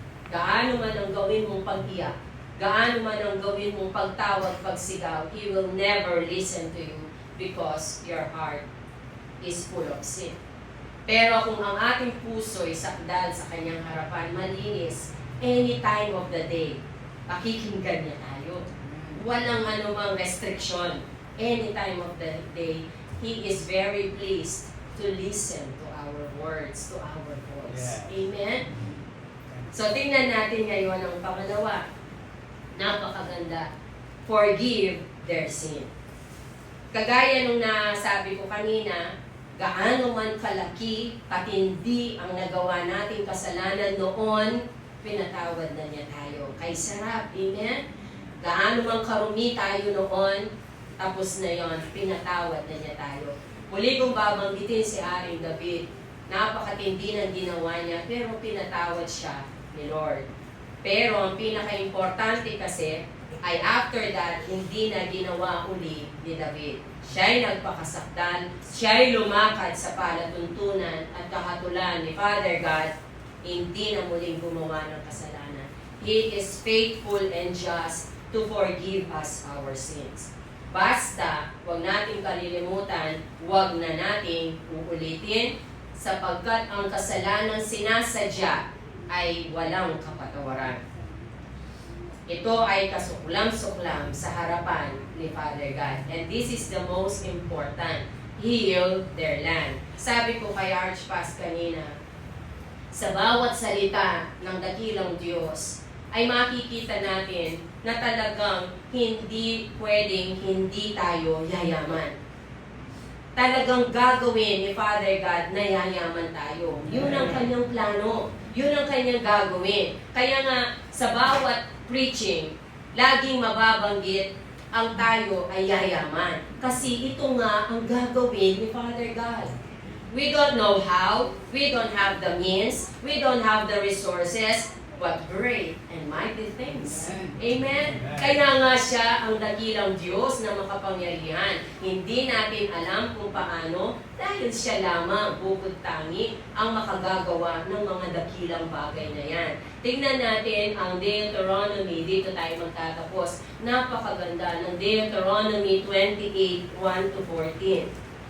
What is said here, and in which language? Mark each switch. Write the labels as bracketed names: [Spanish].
[Filipino] Gaano man ang gawin mong pag-iyak, gaano man ang gawin mong pagtawag, pagsigaw, [English] He will never listen to you because your heart is full of sin. [Filipino] Pero kung ang ating puso ay sakdal sa kanyang harapan, malinis, [English] any time of the day, [Filipino] pakikinggan niya tayo. Walang anumang restriction. [English] Any time of the day, He is very pleased to listen to our words, to our voice. Yes. Amen? [Filipino] So, tingnan natin ngayon ang pangalawa. Napakaganda. [English] Forgive their sin. [Filipino] Kagaya nung nasabi ko kanina, gaano man kalaki, katindi ang nagawa nating kasalanan noon, pinatawad na niya tayo. Kay sarap, amen? Gaano man karumi tayo noon, tapos na yon, pinatawad na niya tayo. Muli kong babanggitin si Haring David, napakatindi ng ginawa niya, pero pinatawad siya ni Lord. Pero ang pinaka-importante kasi, ay after that, hindi na ginawa uli ni David. Siya'y nagpakasakdal, siya'y lumakad sa palatuntunan at kahatulan ni Father God, hindi na muling gumawa ng kasalanan. [English] He is faithful and just to forgive us our sins. [Filipino] Basta, huwag nating kalilimutan, huwag na nating uulitin, sapagkat ang kasalanang sinasadya ay walang kapatawaran. Ito ay kasuklam-suklam sa harapan ni Father God. [English] And this is the most important. Heal their land. [Filipino] Sabi ko kay Archpas kanina, sa bawat salita ng dakilang Diyos, ay makikita natin na talagang hindi pwedeng hindi tayo yayaman. Talagang gagawin ni Father God na yayaman tayo. Yun ang kanyang plano. Yun ang kanyang gagawin. Kaya nga, sa bawat preaching, laging mababanggit ang tayo ay yayaman. Kasi ito nga ang gagawin ni Father God. [English] We don't know how, we don't have the means, we don't have the resources, but great and mighty things. [Filipino] Amen? Kaya nga siya ang dakilang Diyos na makapangyarihan. Hindi natin alam kung paano dahil siya lamang bukod tangi ang makagagawa ng mga dakilang bagay na yan. Tingnan natin ang Deuteronomy. Dito tayo magtatapos. Napakaganda ng Deuteronomy 28, 1-14.